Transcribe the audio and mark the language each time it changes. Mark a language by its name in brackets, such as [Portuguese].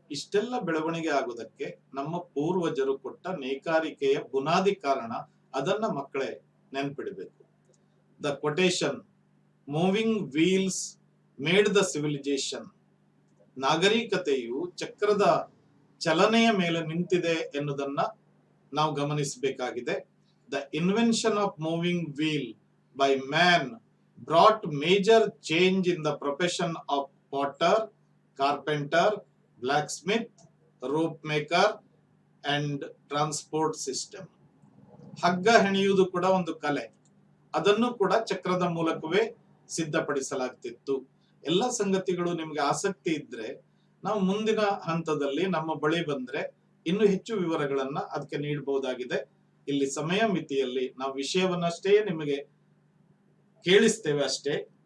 [Kannada] ಇಷ್ಟೆಲ್ಲ ಬೆಳವಣಿಗೆ ಆಗುವುದಕ್ಕೆ ನಮ್ಮ ಪೂರ್ವಜರು ಕೊಟ್ಟ ನೇಕಾರಿಕೆಯ ಬುನಾದಿ ಕಾರಣ. ಅದನ್ನ ಮಕ್ಕಳೇ ನೆನ್ಪಿಡ್ಬೇಕು. [English] The quotation moving wheels made the civilisation. [Kannada] ನಾಗರಿಕತೆಯು ಚಕ್ರದ ಚಲನೆಯ ಮೇಲೆ ನಿಂತಿದೆ ಎನ್ನುವುದನ್ನ ನಾವು ಗಮನಿಸಬೇಕಾಗಿದೆ. [English] The invention of moving wheel by man brought major change in the profession of potter, carpenter, blacksmith, rope maker and transport system. [Kannada] ಹಗ್ಗ ಹೆಣೆಯುವುದು ಕೂಡ ಒಂದು ಕಲೆ. ಅದನ್ನು ಕೂಡ ಚಕ್ರದ ಮೂಲಕವೇ ಸಿದ್ಧಪಡಿಸಲಾಗ್ತಿತ್ತು. ಎಲ್ಲ ಸಂಗತಿಗಳು ನಿಮ್ಗೆ ಆಸಕ್ತಿ ಇದ್ರೆ ನಾವು ಮುಂದಿನ ಹಂತದಲ್ಲಿ ನಮ್ಮ ಬಳಿ ಬಂದ್ರೆ ಇನ್ನು ಹೆಚ್ಚು ವಿವರಗಳನ್ನ ಅದಕ್ಕೆ ನೀಡಬಹುದಾಗಿದೆ. ಇಲ್ಲಿ ಸಮಯ ಮಿತಿಯಲ್ಲಿ ನಾವು ವಿಷಯವನ್ನಷ್ಟೇ ನಿಮಗೆ ಕೇಳಿಸ್ತೇವೆ ಅಷ್ಟೇ.